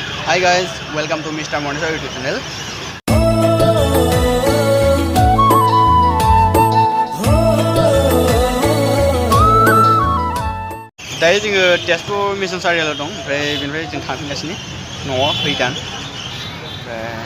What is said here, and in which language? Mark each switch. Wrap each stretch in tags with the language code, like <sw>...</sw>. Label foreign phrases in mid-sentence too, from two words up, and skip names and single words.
<en>Hi guys, welcome to Mr. Monisha YouTube channel.</en> <brx>दायो जोङो तेजपुर मिशन सारियालियाव दं ओमफ्राय बेनिफ्राय जों थांफिनगासिनो न'आव फैगोन ओमफ्राय</brx>